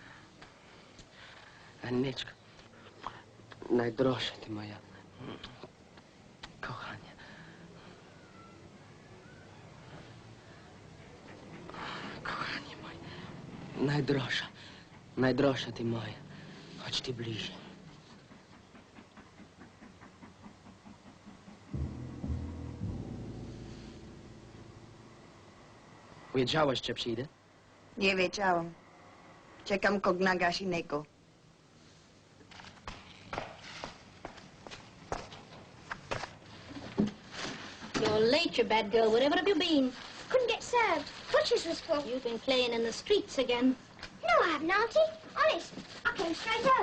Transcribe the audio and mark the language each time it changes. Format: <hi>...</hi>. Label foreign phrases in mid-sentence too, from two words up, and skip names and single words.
<uk>Анечко. Найдорожча ти моя. Кохання.</uk> <pl>Najdroższa. Najdroższa ty moja. Chodź ty bliżej. Wiedziałeś, że przyjdę? Nie wiedziałam. Czekam kogoś innego.</pl> <en>You're late, you bad girl. Wherever have you been? Couldn't get served. Butcher's was full. You've been playing in the streets again. No, I haven't, Auntie. Honest. I came straight home.</en>